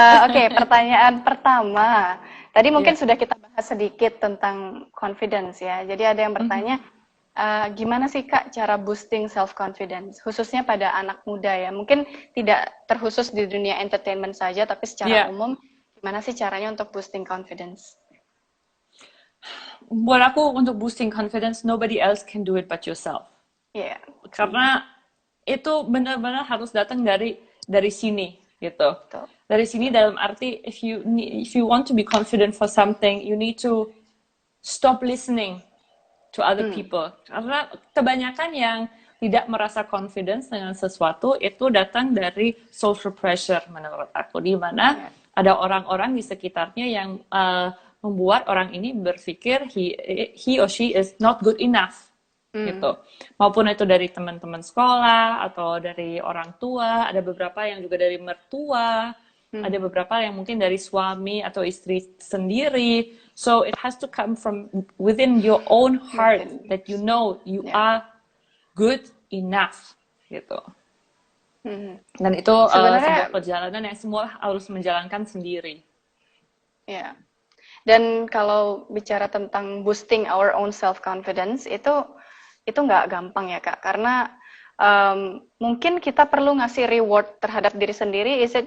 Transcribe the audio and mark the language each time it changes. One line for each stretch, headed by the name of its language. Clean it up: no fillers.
Indonesian: Oke, pertanyaan pertama, tadi mungkin sudah kita bahas sedikit tentang confidence ya, jadi ada yang bertanya, gimana sih Kak cara boosting self confidence khususnya pada anak muda ya, mungkin tidak terkhusus di dunia entertainment saja tapi secara umum gimana sih caranya untuk boosting confidence? Buat aku untuk
English: boosting confidence nobody else can do it but yourself.
Indonesian: Karena itu benar-benar harus datang dari sini gitu. Dari sini dalam arti
English: if you want to be confident for something you need to stop listening to other people.
Indonesian: Karena kebanyakan yang tidak merasa confidence dengan sesuatu itu datang dari social pressure menurut aku, di mana ada orang-orang di sekitarnya yang membuat orang ini berpikir
English: he or she is not good enough
Indonesian: gitu. Maupun itu dari teman-teman sekolah atau dari orang tua, ada beberapa yang juga dari mertua, ada beberapa yang mungkin dari suami atau istri sendiri.
English: So it has to come from within your own heart that you know you are good enough gitu.
Indonesian: Dan itu sebuah perjalanan yang semua harus menjalankan sendiri. Ya. Dan kalau bicara tentang
English: boosting our own self confidence
Indonesian: itu nggak gampang ya Kak, karena mungkin kita perlu ngasih reward terhadap diri sendiri.